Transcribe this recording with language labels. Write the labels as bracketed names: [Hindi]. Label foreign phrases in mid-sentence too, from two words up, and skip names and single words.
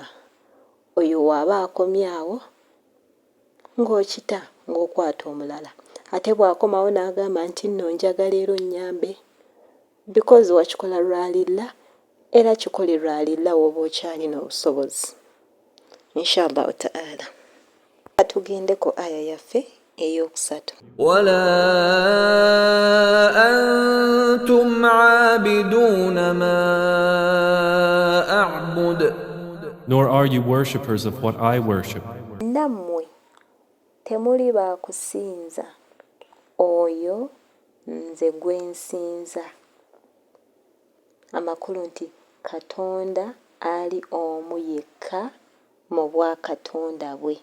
[Ganda] Oyo waaba akomyawo ng'okita ng'okwata omulala, ate bw'akomawo n'agamba nti nno njagala ero nnyambe, because wakikola lwalilla era kikole lwalilla w'oba okyalina obusobozi. [Arabic] إن شاء الله تعالى. [Ganda] Tugendeko aya yaffe ey'okusatu. [Arabic] ولا أنتم عابدون ما أعبد [English] Nor are you worshippers of what I worship. [Ganda] Nammwe temuli baakusinza oyo nze gwe nsinza. Amakulu nti Katonda ali omu yekka mu bwakatonda bwe.